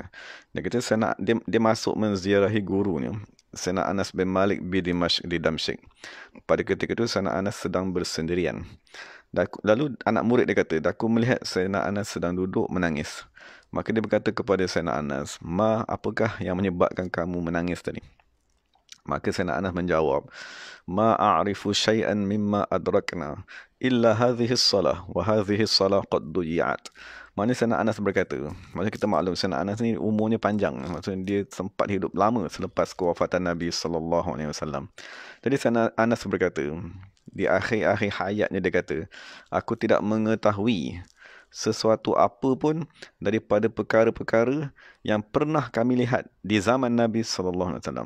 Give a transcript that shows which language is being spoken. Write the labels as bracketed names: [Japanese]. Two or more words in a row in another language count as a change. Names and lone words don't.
[Malay] Dia kata dia masuk menziarahi gurunya, Sayyidina Anas bin Malik di Damsyik. Pada ketika itu Sayyidina Anas sedang bersendirian. Lalu anak murid dia kata, aku melihat Sayyidina Anas sedang duduk menangis. Maka dia berkata kepada Sayyidina Anas, apakah yang menyebabkan kamu menangis tadi? Maka Sayyidina Anas menjawab, [Arabic] ما أعرف شيئا مما أدركنا إلا هذه الصلاة وهذه الصلاة قد ضيعت. [Malay] Maksudnya Sayyidina Anas berkata, maksudnya kita maklum Sayyidina Anas ni umurnya panjang, maksudnya dia sempat hidup lama selepas kewafatan Nabi SAW. Jadi Sayyidina Anas berkata, di akhir-akhir hayatnya dia kata, aku tidak mengetahui sesuatu apa pun daripada perkara-perkara yang pernah kami lihat di zaman Nabi SAW.